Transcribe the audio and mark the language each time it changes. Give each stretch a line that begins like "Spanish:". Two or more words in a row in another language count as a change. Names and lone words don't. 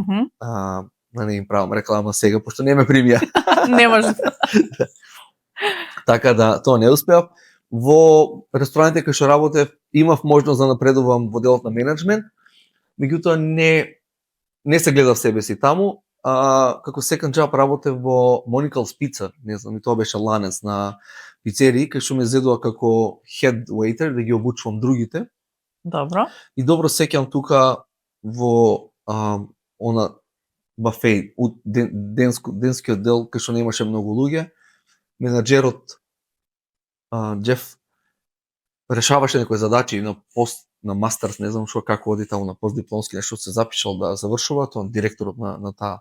Macedonian: Да не им правам реклама сега, пошто не ме примија. Не може. Така да, тоа не успеав. Во рестораните кај што работев, имав можност да напредувам во делот на менеджмент, меѓутоа не се гледав себе си таму. Како
English: second job
Macedonian: работев во Monical's Pizza, не знам, и тоа беше ланец на пицерии, кај што ме зедува како
English: head waiter,
Macedonian: да ги обучувам другите. Добро. И добро сеќам тука во она бафеј, денскиот дел, кај што немаше многу луѓе, менаџерот Джеф решаваше некои задачи на мастерс, не знам што како оди таму на постдипломски, нешто се запишал да завршува, тоа директорот на таа.